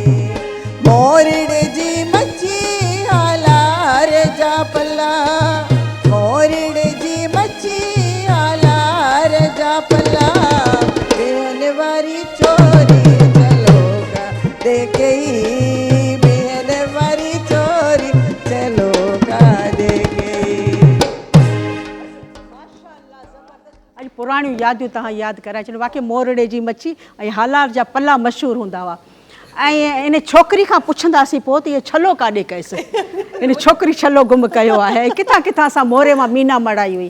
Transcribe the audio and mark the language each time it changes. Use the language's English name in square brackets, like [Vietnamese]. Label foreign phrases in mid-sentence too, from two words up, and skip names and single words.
[Sindhi] मोरड़े जी मच्छी हाला रे जा पला, मोरड़े जी मच्छी हाला रे जा पला, बिहन वारी छोरी चलो का देखे, बिहन वारी छोरी चलो का देखे। अॼु पुराणियूं यादियूं तव्हां यादि कराए छॾियो। वाक़ई मोरड़े जी मच्छी ऐं हालार जा पला मशहूरु हूंदा हुआ। ऐं इन छोकिरी खां पुछंदासीं पोइ त इहो छलो काॾे कयसि, इन छोकिरी छलो गुम कयो आहे, किथां किथां सां मोरे मां मीना मड़ाई हुई।